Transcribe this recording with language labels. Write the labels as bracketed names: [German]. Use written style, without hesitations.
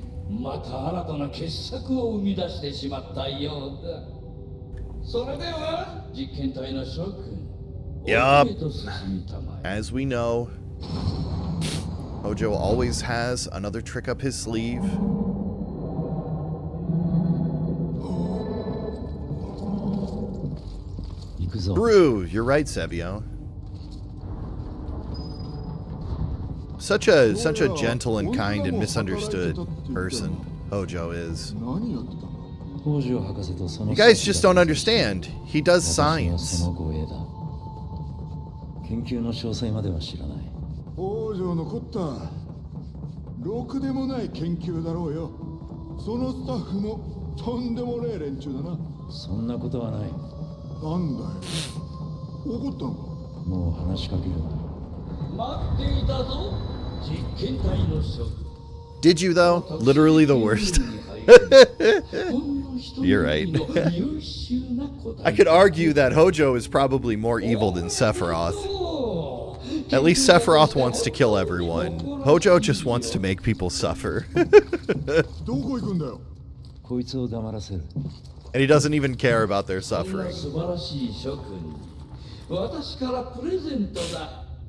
[Japanese] また新たな傑作を生み出してしまったようだ。それでは実験体の諸君。 [English] Yup. As we know, Hojo always has another trick up his sleeve. True, you're right, Sevio. Such a gentle and kind and misunderstood person Hojo is. [Japanese] 何やってたんだ。 [English] You guys just don't understand. He does science. [Japanese] 研究の詳細までは知らない。北条のこったろくでもない研究だろうよ。そのスタッフもとんでもねえ連中だな。そんなことはない。なんだよ、怒ったのか。もう話しかけるな。待っていたぞ、実験体の諸君。 [English] Did you though? Literally the worst. You're right. I could argue that Hojo is probably more evil than Sephiroth. At least Sephiroth wants to kill everyone. Hojo just wants to make people suffer. [Japanese] どこ行くんだよ。こいつを黙らせる。 [English] And he doesn't even care about their [Japanese] そん [English] suffering. [Japanese] な素晴らしい諸君に私からプレゼントだ。